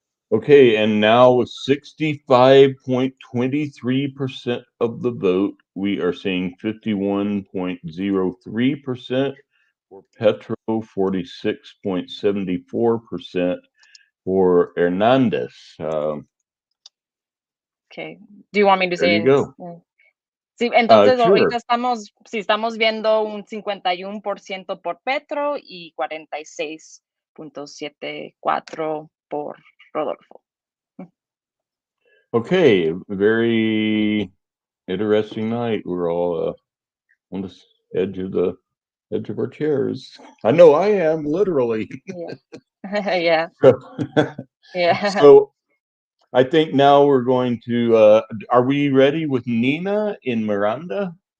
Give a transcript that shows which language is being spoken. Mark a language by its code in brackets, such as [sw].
[en] Okay, and now with 65.23% of the vote, we are seeing 51.03% for Petro, 46.74% for Hernandez. Okay, do you want me to say? There you go. [es] Sí, entonces [en] Sure. [es] ahorita estamos viendo un 51% por Petro y 46.74 por Rodolfo. [en] Okay, very interesting night. We're all on the edge of our chairs. I know I am, literally. Yeah. Yeah. So I think now we're going to, are we ready with Nina in Miranda?